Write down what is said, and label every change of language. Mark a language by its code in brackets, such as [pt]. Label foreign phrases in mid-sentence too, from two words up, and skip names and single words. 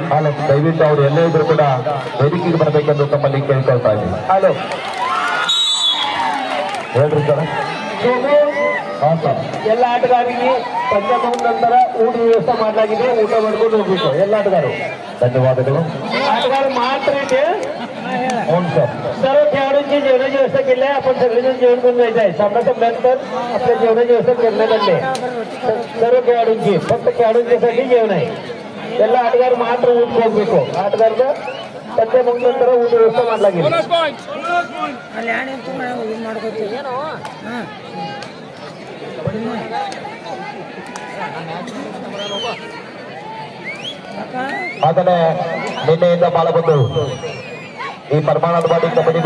[kn] ದಯವಿಟ್ಟು ಅವರು ಎಲ್ಲೇ ಇದ್ರು ಕೂಡ ವೇದಿಕೆಗೆ ಬರಬೇಕೆಂದು ತಮ್ಮಲ್ಲಿ ಕೇಳ್ಕೊಳ್ತಾ ಇದ್ದೀವಿ. ಹಲೋ ಹೇಳ್ರಿ ಸರ್. ಹಾ ಸರ್, ಎಲ್ಲ ಆಟಗಾರರಿಗೆ ಪಂದ್ಯ ಮುಗಿದ ನಂತರ ಊಟ ವ್ಯವಸ್ಥೆ ಮಾಡಲಾಗಿದೆ. ಊಟ ಮಾಡ್ಕೊಂಡು ಹೋಗ್ಬೇಕು ಎಲ್ಲ ಆಟಗಾರರು. धन्यवादಗಳು. [mr] आटगार मात्र इथे सर्व खेळाडूंची जेवणाची व्यवस्था केली आहे. आपण सगळेजण जेवण करून जायचं आहे. सामना संपल्यानंतर आपल्या जेवणाची व्यवस्था करण्यात आली आहे. सर्व खेळाडूंची फक्त खेळाडूंच्यासाठी जेवण आहे. [kn] ಎಲ್ಲ ಆಟಗಾರ ಮಾತ್ರ ಊಟ ಹೋಗ್ಬೇಕು. ಆಟಗಾರದ ಪಂದ್ಯ ಮುಗಿದ ನಂತರ ಊಟ ವ್ಯವಸ್ಥೆ ಮಾಡಲಾಗಿದೆ. ಆದರೆ ನಿನ್ನೆಯಿಂದ ಬಾಳಬಂದು ಈ ಪರಮಾನಂದವಾಡಿ ಕಬಡ್ಡಿ